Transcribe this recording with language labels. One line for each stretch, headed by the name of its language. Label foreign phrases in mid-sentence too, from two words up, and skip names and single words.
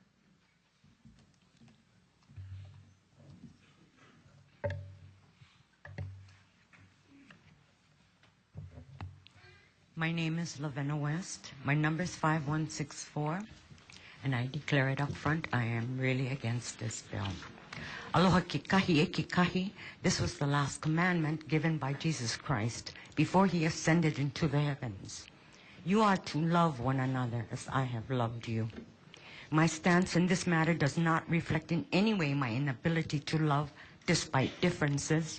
English: My name is Lavena West. My number is 5164, and I declare it up front, I am really against this bill.
Hawaiian: Aloha kikahi e kikahi.
English: This was the last commandment given by Jesus Christ before he ascended into the heavens. You are to love one another as I have loved you. My stance in this matter does not reflect in any way my inability to love despite differences.